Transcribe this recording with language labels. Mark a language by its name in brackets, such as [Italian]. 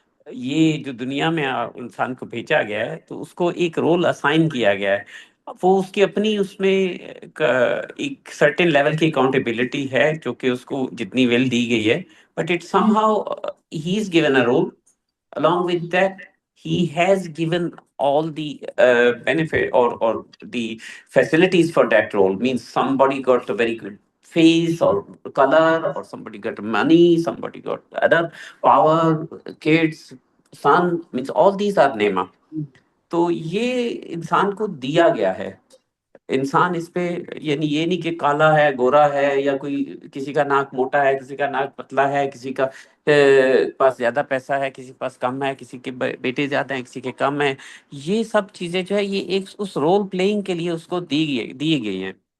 [Urdu] یہ جو دنیا میں انسان کو بھیجا گیا ہے تو اس کو ایک رول اسائن کیا گیا ہے. وہ اس کی اپنی اس میں ایک سرٹن لیول کی اکاؤنٹیبلٹی ہے جو کہ اس کو جتنی ویل دی گئی ہے, [English] But it somehow he is given a role. Along with that, he has given all the benefit or the facilities for that role. Means somebody got a very good face or color, or somebody got money, somebody got other power, kids, son. Means all these are nema. [Urdu] تو یہ انسان کو دیا گیا ہے. انسان اس پہ یعنی یہ نہیں کہ کالا ہے, گورا ہے, یا کوئی کسی کا ناک موٹا ہے, کسی کا ناک پتلا ہے, کسی کا پاس زیادہ پیسہ ہے, کسی کے پاس کم ہے, کسی کے بیٹے زیادہ ہیں, کسی کے کم ہیں. یہ سب چیزیں جو ہے یہ ایک اس رول پلئنگ کے لیے اس کو دی گئی ہیں.